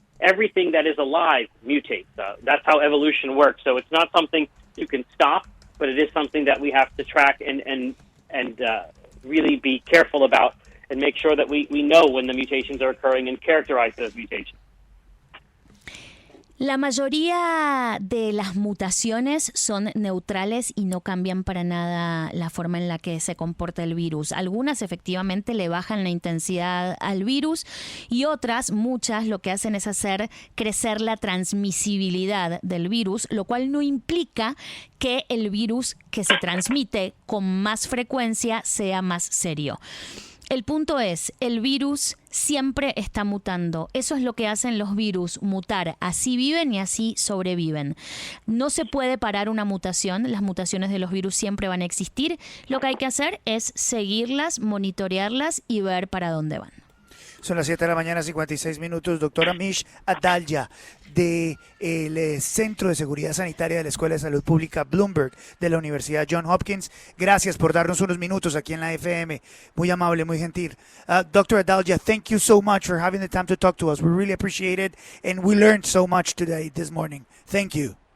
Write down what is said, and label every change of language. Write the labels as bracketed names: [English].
[English] Everything that is alive mutates. That's how evolution works. So it's not something you can stop, but it is something that we have to track and really be careful about. and make sure that we know when the mutations are occurring and characterize those mutations. [Spanish] La mayoría de las mutaciones son neutrales y no cambian para nada la forma en la que se comporta el virus. Algunas efectivamente le bajan la intensidad al virus y otras, muchas, lo que hacen es hacer crecer la transmisibilidad del virus, lo cual no implica que el virus que se transmite con más frecuencia sea más serio. El punto es, el virus siempre está mutando. Eso es lo que hacen los virus, mutar. Así viven y así sobreviven. No se puede parar una mutación. Las mutaciones de los virus siempre van a existir. Lo que hay que hacer es seguirlas, monitorearlas y ver para dónde van. Son las 7 de la mañana, 56 minutos. Doctor Amesh Adalja, del Centro de Seguridad Sanitaria de la Escuela de Salud Pública Bloomberg de la Universidad Johns Hopkins. Gracias por darnos unos minutos aquí en la FM. Muy amable, muy gentil. Dr. [English] Adalja, thank you so much for having the time to talk to us. We really appreciate it, and we learned so much today, this morning. Thank you.